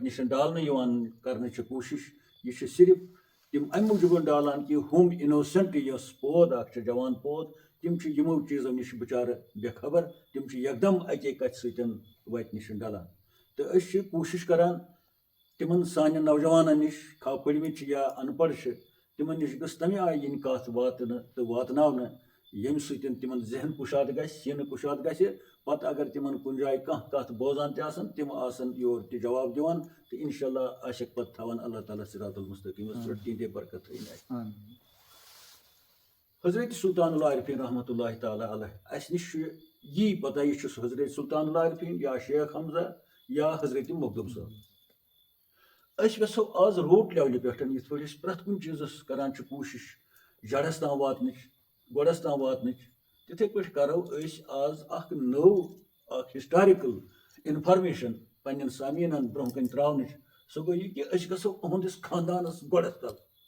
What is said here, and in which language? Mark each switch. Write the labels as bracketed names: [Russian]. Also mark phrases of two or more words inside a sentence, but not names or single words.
[Kashmiri] نِش ڈالنہٕ یِوان کرنٕچ کوٗشش یہ چھِ صرف تم امہِ موٗجوٗب ڈالان کہ ہُم اِنوسنٹ یۄس پود اکھ چھِ جوان پود تم چھِ یِمو چیٖزو نِش بِچارٕ بے خبر تم چھِ یکدم اکے کتھِ سۭتۍ وتہِ نِش ڈلان تہٕ أسۍ چھِ کوٗشش کران تمن سانٮ۪ن نوجوانن نِش خا پٔرمٕتۍ چھِ یا ان پڑھ چھِ تمن نِش گٔژھ تمہِ آیہِ یِنۍ کتھ واتنہٕ تہٕ واتناونہٕ ییٚمہِ سۭتۍ تمن ذہن کُشاد گژھِ یہِ نہٕ کُشاد گژھِ پتہٕ اگر تمن کُنہِ جایہِ کانٛہہ کتھ بوزان تہِ آسن تم آسن یورٕ تہِ جواب دِوان تہٕ انشاءاللہ آسٮ۪کھ پتہٕ تھاوان اللہ تعالیٰ صراط المستقیٖمس پٮ۪ٹھ تِہنٛدے برکت تھٲیِن حضرت سلطان العارفین رحمۃ اللہ تعالیٰ علیہ اسہِ نِش چھُ یی پتہ یہِ چھُ حضرت سلطان العارفین یا شیخ حمزہ یا حضرت مخدوم صٲب أسۍ یژھو آز [English] root level [Kashmiri] پٮ۪ٹھ یِتھ پٲٹھۍ أسۍ پرٛٮ۪تھ کُنہِ چیٖزس کران چھِ کوٗشش جڑس تام واتنٕچ گۄڈس تام واتنٕچ تِتھے پٲٹھۍ کرو أسۍ آز اکھ نٔو اکھ [English] historical information [Kashmiri] پننٮ۪ن سامعیٖنن برونٛہہ کَنہِ تراونٕچ سُہ گوٚو یہِ کہِ أسۍ گژھو أہنٛدِس خاندانس گۄڈس تل